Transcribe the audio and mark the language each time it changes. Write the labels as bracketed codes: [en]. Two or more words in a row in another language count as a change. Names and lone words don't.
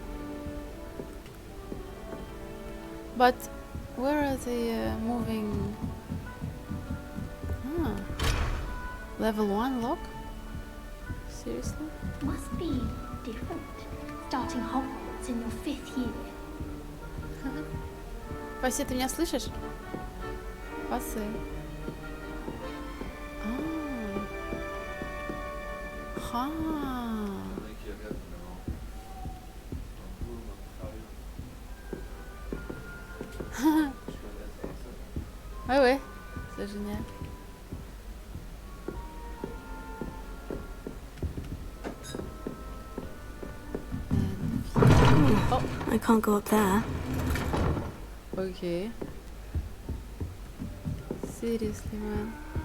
[en] But where are they moving? Ah. Level 1 lock? Seriously? Must be different. Starting Hogwarts in your 5th year. [ru] Паси, ты меня слышишь? Пасы. Ха. [fr] Ouais, ouais, c'est génial. [en] Oh, I can't go up there. Okay. Seriously, man.